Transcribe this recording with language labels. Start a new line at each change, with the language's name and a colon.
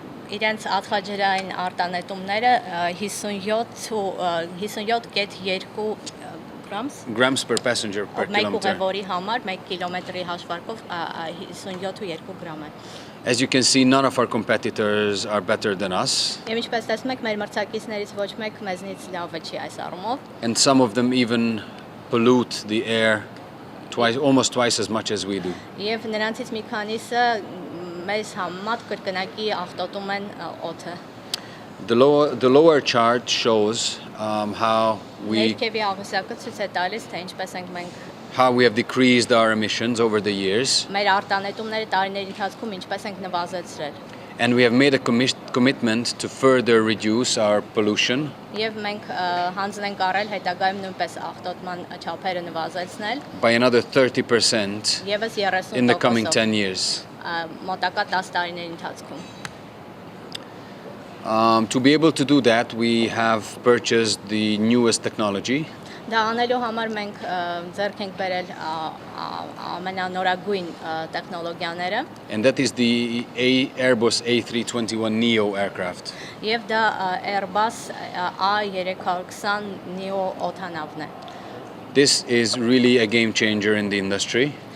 Armenian: Իրենց ածխաջրային արտանետումները 57.2
English: grams per passenger per
Armenian: Մեկ
English: kilometer.
Armenian: ուղևորի համար 1 կիլոմետրի հաշվարկով 57.2 գրամ է։
English: As you can see, none of our competitors are better than us,
Armenian: Եվ ինչպես տեսնում եք, մեր մրցակիցներից ոչ մեկ մեզնից լավը չի այս առումով։
English: and some of them even pollute the air almost twice as much as we do.
Armenian: Եվ նրանցից մի քանիսը մեզ համեմատ կրկնակի աղտոտում են օդը։
English: The lower chart shows how we
Armenian: Ներքևի աղյուսակը ցույց է տալիս, թե ինչպես ենք մենք
English: have decreased our emissions over the years,
Armenian: մեր արտանետումները տարիների ընթացքում ինչպես ենք նվազեցրել։
English: and we have made a commitment to further reduce our pollution
Armenian: Եվ մենք հանձն ենք առել հետագայում նույնպես աղտոտման չափերը նվազեցնել
English: by another 30%
Armenian: եւս 30%
English: in the coming 10 years.
Armenian: մոտակա 10 տարիների ընթացքում։
English: To be able to do that, we have purchased the newest technology.
Armenian: Դա անելու համար մենք ձեռք ենք բերել ամենանորագույն տեխնոլոգիաները
English: And that is the Airbus A321neo aircraft.
Armenian: եւ դա Airbus A320 neo օդանավն է։
English: This is really a game changer in the industry